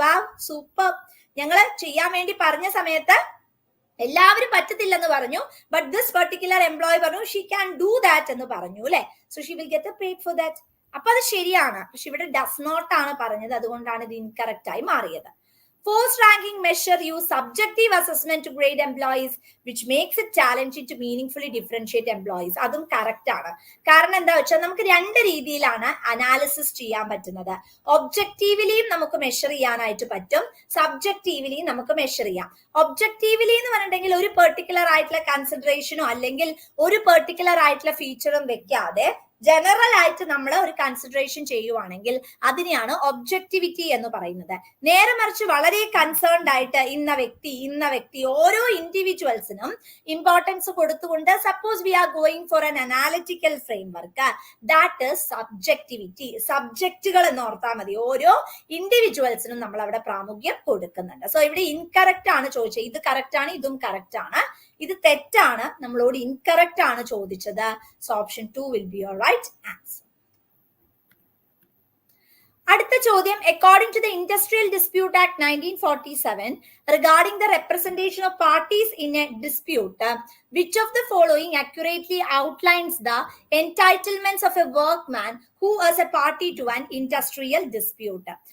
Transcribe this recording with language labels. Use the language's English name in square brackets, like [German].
[Malayalam] വാവ്, super, ഞങ്ങള് ചെയ്യാൻ വേണ്ടി പറഞ്ഞ സമയത്ത് എല്ലാവരും പറ്റത്തില്ലെന്ന് പറഞ്ഞു, [English] but this particular employee [Malayalam] പറഞ്ഞു [English] she can do that [Malayalam] എന്ന് പറഞ്ഞു അല്ലെ. [English] So she will get paid for that. [Malayalam] അപ്പൊ അത് ശരിയാണ്. പക്ഷെ ഇവിടെ ഡസ് നോട്ട് ആണ് പറഞ്ഞത്, അതുകൊണ്ടാണ് ഇത് ഇൻകറക്റ്റ് ആയി മാറിയത്. [English] Forced ranking measure use subjective assessment to grade employees, which makes it challenging to meaningfully differentiate employees. [Malayalam] അതും കറക്റ്റ് ആണ്. കാരണം എന്താ വെച്ചാൽ നമുക്ക് 2 രീതിയിലാണ് അനാലിസിസ് ചെയ്യാൻ പറ്റുന്നത്. ഒബ്ജക്റ്റീവ്ലിയും നമുക്ക് മെഷർ ചെയ്യാനായിട്ട് പറ്റും, സബ്ജക്റ്റീവ്ലിയും നമുക്ക് മെഷർ ചെയ്യാം. ഒബ്ജക്റ്റീവ്ലി എന്ന് പറഞ്ഞിട്ടുണ്ടെങ്കിൽ ഒരു പെർട്ടിക്കുലർ ആയിട്ടുള്ള കൺസിഡറേഷനോ അല്ലെങ്കിൽ ഒരു പെർട്ടിക്കുലർ ആയിട്ടുള്ള ഫീച്ചറും വെക്കാതെ ജനറൽ ആയിട്ട് നമ്മൾ ഒരു കൺസിഡറേഷൻ ചെയ്യുവാണെങ്കിൽ അതിനെയാണ് ഒബ്ജക്ടിവിറ്റി എന്ന് പറയുന്നത്. നേരെ മറിച്ച് വളരെ കൺസേൺഡ് ആയിട്ട് ഇന്ന വ്യക്തി ഓരോ ഇൻഡിവിജ്വൽസിനും ഇമ്പോർട്ടൻസ് കൊടുത്തുകൊണ്ട് [English] Suppose we are going for an analytical framework, that is subjectivity. [Malayalam] സബ്ജക്റ്റുകൾ എന്ന് ഓർത്താൽ മതി, ഓരോ ഇൻഡിവിജ്വൽസിനും നമ്മൾ അവിടെ പ്രാമുഖ്യം കൊടുക്കുന്നുണ്ട്. സോ ഇവിടെ ഇൻകറക്റ്റ് ആണ് ചോദിച്ചത്. ഇത് കറക്റ്റ് ആണ്, ഇതും കറക്റ്റ് ആണ്. ഇത് തെറ്റാണ്, നമ്മളോട് ഇൻകറക്റ്റ് ആണ് ചോദിച്ചത്. [English] So option 2 will be your right answer. [Malayalam] അടുത്ത ചോദ്യം, [English] According to the industrial dispute act 1947 regarding the representation of parties in a dispute, which of the following accurately outlines the entitlements of a workman who is a party to an industrial dispute?